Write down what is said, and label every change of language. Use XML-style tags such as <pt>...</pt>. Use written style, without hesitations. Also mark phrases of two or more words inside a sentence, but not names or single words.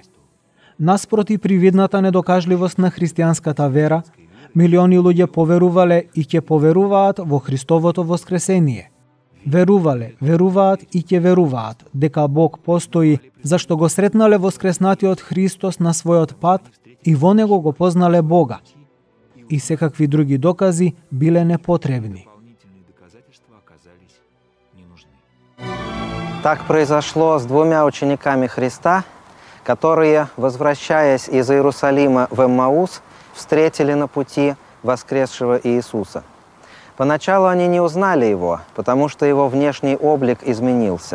<mk>Наспроти привидната недокажливост на христијанската вера, милиони луѓе поверувале и ќе поверуваат во Христовото воскресение. Веруваат и ќе веруваат дека Бог постои, зашто го сретнале воскреснатиот Христос на својот пат и во него го познале Бога. И секакви други докази биле непотребни.</mk> <ru>Так произошло с двумя учениками Христа, которые, возвращаясь из Иерусалима в Эммаус, встретили на пути воскресшего Иисуса. Поначалу они не узнали Его, потому что Его внешний облик изменился.</ru>